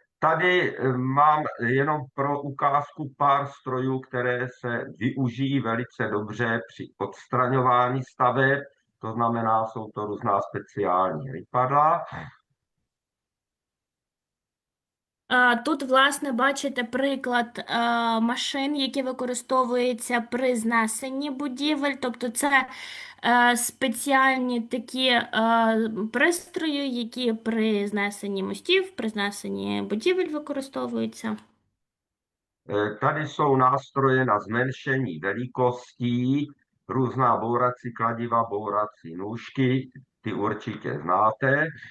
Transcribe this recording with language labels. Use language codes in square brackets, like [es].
[cs] Tady mám jenom pro ukázku pár strojů, které se využijí velice dobře při odstraňování staveb. To znamená, jsou to různá speciální rypadla. [uk] Тут, власне, бачите приклад машин, які використовуються при знесенні будівель. Тобто це спеціальні такі пристрої, які при знесенні мостів, при знесенні будівель використовуються. [cs] Tady jsou nástroje na zmenšení velikostí, různá bourací kladiva, bourací nůžky, ty určitě znáte.